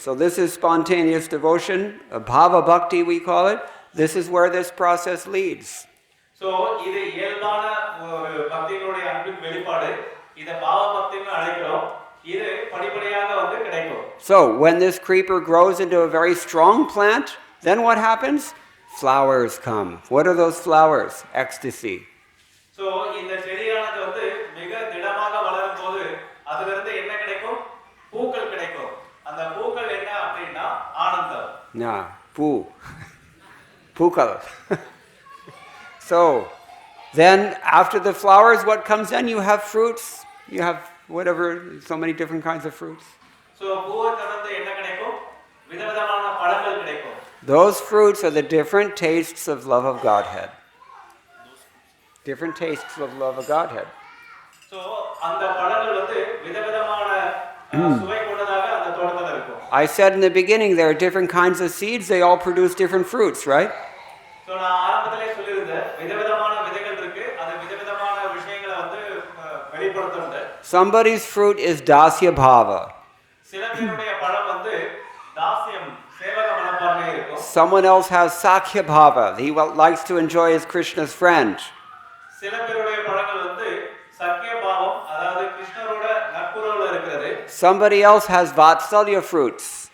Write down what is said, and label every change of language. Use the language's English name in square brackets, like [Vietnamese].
[English] So this is spontaneous devotion, bhava bhakti we call it. This is where this process leads. [Tamil] So இது இயல்பான ஒரு பக்தியினுடைய அன்பின் வெளிப்பாடு. இத பாவ பக்தின்னு அழைக்கிறோம். இது படிப்படியாக வந்து கிடைக்கும். [English] So when this creeper grows into a very strong plant, then what happens? Flowers come. What are those flowers? Ecstasy. [Tamil] So இந்த செடியானது வந்து மிக திடமாக வளரும் போது அதில இருந்து என்ன கிடைக்கும்? பூக்கள் கிடைக்கும். அந்த பூக்கள் என்ன அப்படினா ஆனந்தம். Na, poo. Pukal. [English] So then after the flowers, what comes then? You have fruits. you have whatever, so many different kinds of fruits. [Tamil] So பூவை தொடர்ந்து என்ன கிடைக்கும்? விதவிதமான பழங்கள் கிடைக்கும். [English] Those fruits are the different tastes of love of Godhead. Different tastes of love of Godhead. [Tamil] So அந்த பழங்கள் வந்து விதவிதமான சுவை கொண்டதாக அந்த தோட்டத்துல இருக்கும். [English] I said in the beginning there are different kinds of seeds, they all produce different fruits, right? [Tamil] So நான் ஆரம்பத்திலே சொல்லியிருந்தேன் விதவிதமான விதைகள் இருக்கு, அது விதவிதமான விஷயங்களை வந்து வெளிப்படுத்துது. [English] Somebody's fruit is dasya bhava. [Tamil] சில பேருடைய பழம் வந்து தாஸ்யம் சேவக மனப்பான்மை இருக்கும். [English] Someone else has sakhya bhava. He likes to enjoy his Krishna's friend. [Tamil] சில பேருடைய பழங்கள் வந்து சக்கிய பாவம், அதாவது கிருஷ்ணரோட நட்புறவுல இருக்கிறது. [English] Somebody else has vatsalya fruits.